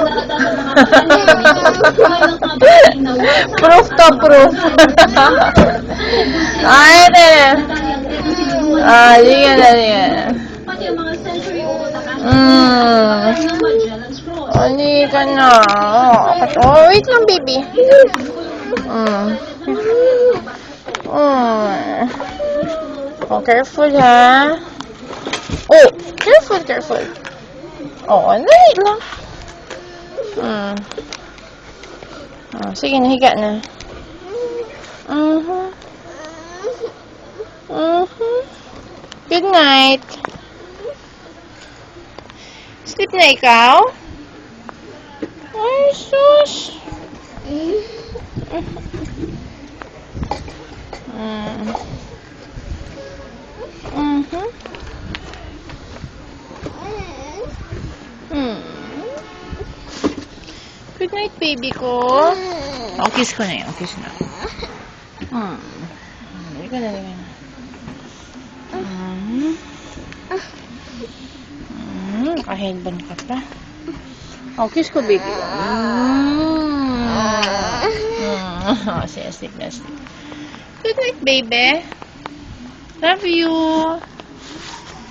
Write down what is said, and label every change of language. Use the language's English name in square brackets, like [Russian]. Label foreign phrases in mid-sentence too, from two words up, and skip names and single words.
[Filipino] Proof to proof. Ay, ito na. Ah, di ka na, di ka na. Pati ang mga century-old na Mm. Magellan's Cross. Hindi ka na. Oh, wait lang, baby. Mm. Mm. [English] Oh, careful, ha? Oh, careful, careful. [Filipino] Oh, wait lang. Mm. Oh, sige, nahiga na. Mhm. [English] Mhm. Good night. [Filipino] Sleep na ikaw? Ay, sus. Mm. Mhm. Hmm. [English] Good night, baby ko. [Filipino] Oh, kiss ko na yun. Kiss na. Hmm. Halika na, halika na. Hmm. Hmm. Naka-headband ka pa. Oh, kiss ko, baby. Hmm. Oh, sige, sleep na, sleep. [English] Good night, baby. Love you.